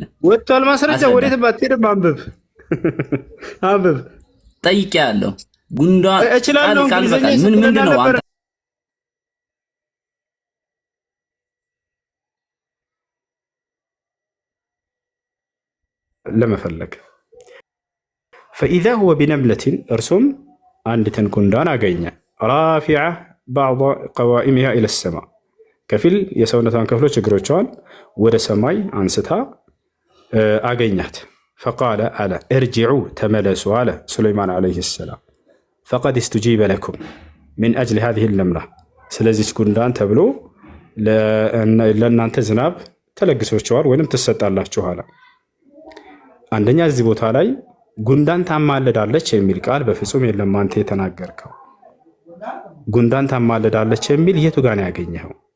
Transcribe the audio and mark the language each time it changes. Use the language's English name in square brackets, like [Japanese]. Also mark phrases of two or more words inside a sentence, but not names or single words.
[Amharic] ወጥቷል ማስረጃ። ወዴት ባትሄድም አንብብ። ጠይቄያለሁ። ጉንዳ እችላለሁ ቃል በቃል ምንድን ነው አንተ ለመፈለግ [Arabic] فإذا هو بنملة [Amharic] እርሱም አንዲትን ጉንዳን አገኘ ራፊዓ [Arabic] بعض قوائمها إلى السماء [Amharic] ከፊል የሰውነቷን ክፍሎች እግሮቿን ወደ ሰማይ አንስታ አገኛት። [Arabic] فقال على ارجعوا تملسوا على سليمان عليه السلام فقد استجيب لكم من أجل هذه النملة [Amharic] ስለዚህ ጉንዳን ተብሎ ለእናንተ ዝናብ ተለግሶችኋል ወይንም ትሰጣላችኋል። አንደኛ እዚህ ቦታ ላይ ጉንዳን ታማልዳለች የሚል ቃል በፍጹም የለም። አንተ የተናገርከው ጉንዳን ታማልዳለች የሚል የቱ ጋር ነው ያገኘኸው?